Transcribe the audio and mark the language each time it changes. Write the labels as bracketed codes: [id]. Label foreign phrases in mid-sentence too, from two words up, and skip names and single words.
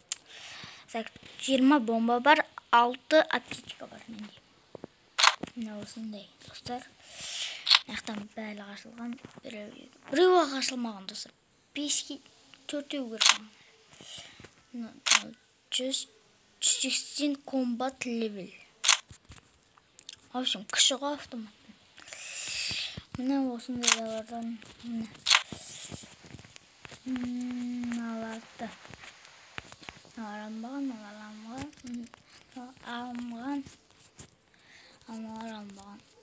[kk] 20 бомба бар, 6 аптечка бар менде. Мына осындай достар. Мынаяқтан бәрі ашылған, біреуі ашылмаған достар. 5-ке 4-еу керек. 180 [en] combat level. [ru] В общем, [kk] кіші ғой автомат. Мына осындайлардан аларды. Алынбаған.